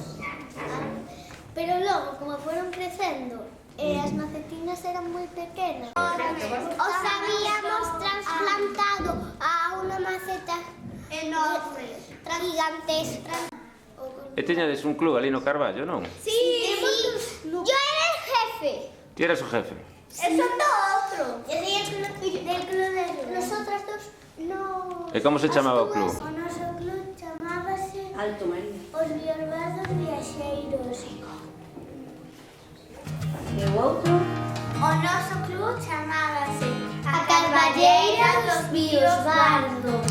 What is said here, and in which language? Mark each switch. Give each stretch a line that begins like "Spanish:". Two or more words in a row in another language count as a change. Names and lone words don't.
Galician: Pero logo, como foron crecendo, as macetiñas eran moi pequenas. Os
Spanish: habíamos trasplantado
Galician: a unha maceta enorme, gigantesca. E tiñades un club ali no Carballo, non?
Spanish: Sí. Yo era el jefe.
Galician: Ti eras o jefe?
Spanish: Eso no otro. Del club de nosotras dos no.
Galician: E como se chamaba o club? O noso club chamábase Alto María. Os Biorbados Viaxeiros. E o outro? O noso club chamábase A Carballeira dos Biosbardos.